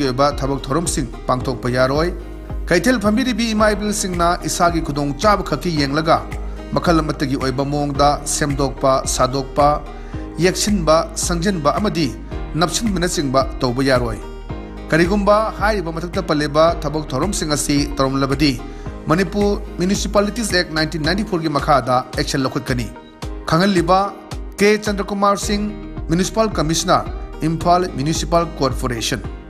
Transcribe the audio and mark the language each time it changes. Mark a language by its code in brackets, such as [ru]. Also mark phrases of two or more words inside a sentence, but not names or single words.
[mni] oba thabak thorom sing pangthokpa yaroi kaithel phambiribi imaibil singna isagi khudong chab khaki yenglaga makhal amatagi oiba mongda semdokpa sadokpa yaksinba sangjanba amadi napsinbina singba tawba yaroi karigumba haiba mathakta paleba thabak thorom sing asi toromlabadi Manipur Municipalities Act 1994 की मखादा एक्शन लखुत कनी खंगल लिबा के चंद्र कुमार सिंह [en] Municipal Commissioner Imphal Municipal Corporation